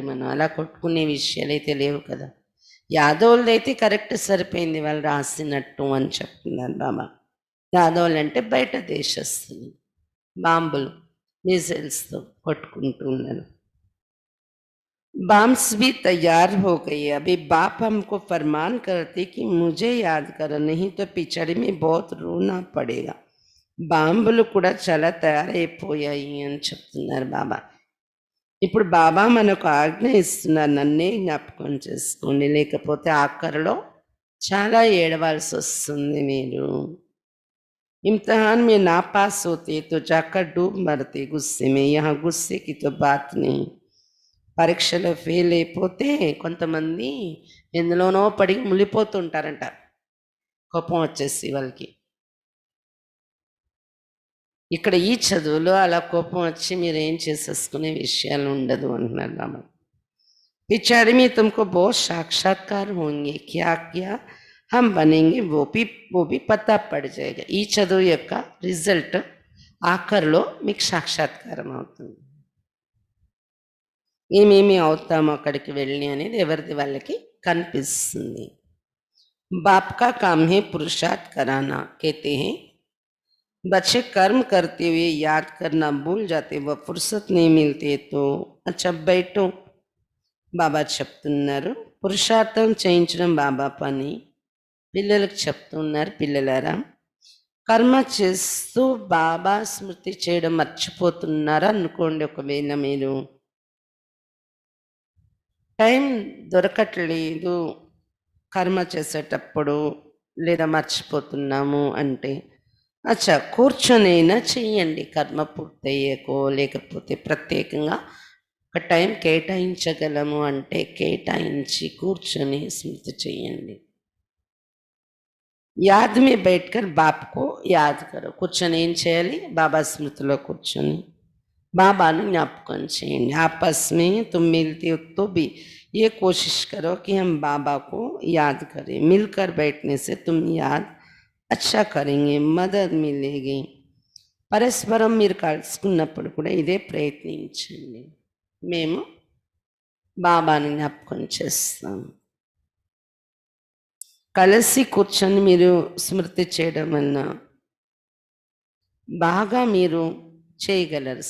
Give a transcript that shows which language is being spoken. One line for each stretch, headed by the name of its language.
Telugu: మనం అలా కొట్టుకునే విషయాలైతే లేవు కదా. యాదవులది అయితే కరెక్ట్ సరిపోయింది, వాళ్ళు రాసినట్టు అని చెప్తున్నారు బాబా. యాదవులు అంటే బయట దేశస్తులు, బాంబులు మిసైల్స్తో కొట్టుకుంటూ ఉన్నారు.
Hindi: बाम्स भी तैयार हो गई है। अभी बाप हमको फरमान करते कि मुझे याद करो, नहीं तो पिछड़ी में बहुत रोना पड़ेगा.
Telugu: బాంబులు కూడా చాలా తయారైపోయాయి అని చెప్తున్నారు బాబా. ఇప్పుడు బాబా మనకు ఆజ్ఞ ఇస్తున్నారు, నన్నే జ్ఞాపకం చేసుకోండి, లేకపోతే ఆఖరిలో చాలా ఏడవాల్సి వస్తుంది మీరు.
Hindi: इम्तिहान में ना पास होते तो जाकर डूब मरते गुस्से में, यहाँ गुस्से की तो बात नहीं.
Telugu: పరీక్షలో ఫెయిల్ అయిపోతే కొంతమంది ఎందులోనో పడి మునిగిపోతుంటారంట, కోపం వచ్చేసి వాళ్ళకి. ఇక్కడ ఈ చదువులో అలా కోపం వచ్చి మీరు ఏం చేసేసుకునే విషయాలు ఉండదు అంటున్నారు బాబా.
Hindi: पिछाड़ी में तुमको बहुत साक्षात्कार होंगे, क्या क्या हम बनेंगे वो भी पता पड़ जाएगा.
Telugu: ఈ చదువు యొక్క రిజల్ట్ ఆఖరిలో మీకు సాక్షాత్కారం అవుతుంది. ఏమేమి అవుతామో అక్కడికి వెళ్ళి అనేది ఎవరిది వాళ్ళకి కనిపిస్తుంది.
Hindi: बाप का काम है पुरुषार्थ कराना. कहते हैं बच्चे कर्म करते हुए याद करना भूल जाते, वह फुर्सत नहीं मिलती तो अच्छा बैठो.
Telugu: బాబా చెప్తున్నారు పురుషార్థం చేయించడం బాబా పని. పిల్లలకు చెప్తున్నారు, పిల్లలారా కర్మ చేస్తూ బాబా స్మృతి చేయడం మర్చిపోతున్నారు అనుకోండి. ఒకవేళ మీరు టైం దొరకట్లేదు కర్మ చేసేటప్పుడు లేదా మర్చిపోతున్నాము అంటే అచ్చా కూర్చొనైనా చెయ్యండి. కర్మ పూర్తయ్యేకో లేకపోతే ప్రత్యేకంగా ఒక టైం కేటాయించగలము అంటే కేటాయించి కూర్చొని స్మృతి చెయ్యండి.
Hindi: యాద్ మే బైఠకర్ బాప్కో యాద్ కరో.
Telugu: కూర్చొని ఏం చేయాలి? బాబా స్మృతిలో కూర్చొని బాబాను జ్ఞాపకం చేయండి.
Hindi: आपस में तुम मिलते हो तो भी ये कोशिश करो कि हम बाबा को याद करें. मिलकर बैठने से तुम याद अच्छा करेंगे, मदद मिलेगी.
Telugu: పరస్పరం మీరు కలుసుకున్నప్పుడు కూడా ఇదే ప్రయత్నించండి. మేము బాబాను జ్ఞాపకం చేస్తాం. కలిసి కూర్చొని మీరు స్మృతి చేయడం వలన బాగా మీరు చేయగలరు.